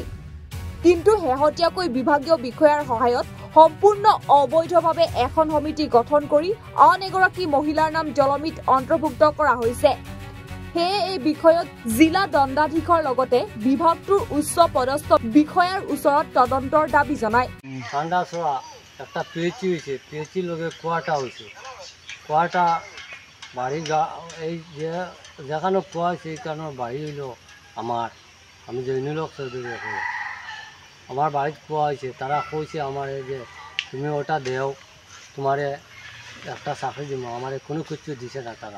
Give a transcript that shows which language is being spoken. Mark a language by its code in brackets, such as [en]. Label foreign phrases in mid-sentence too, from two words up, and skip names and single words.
[as] কিন্তু শেহতীয়াকৈ বিভাগীয় বিষয়াৰ সহায়ত সম্পূৰ্ণ অবৈধভাৱে এখন সমিতি গঠন কৰি আন এগৰাকী মহিলাৰ নাম জলমিত অন্তৰ্ভুক্ত কৰা হৈছে। সেয়ে এই বিষয়ত জিলা দণ্ডাধীশৰ লগতে বিভাগটোৰ উচ্চ পদস্থ বিষয়াৰ ওচৰত তদন্তৰ দাবী জনায়। [bn] একটা পিএইচি হয়েছে, পিএইচির লগে কুয়াটা হয়েছে, কুয়াটা বাড়ি এই যেখানে কুয়া হয়েছে এই কারণে বাড়ি হইল আমার, আমি জৈনুল হক চৌধুরী আমার বাড়িতে কুয়া হয়েছে। তারা কইছে আমার যে তুমি ওটা দেও, তোমারে একটা চাকরি দিব, আমার কোনো কিছু দিছে না তারা।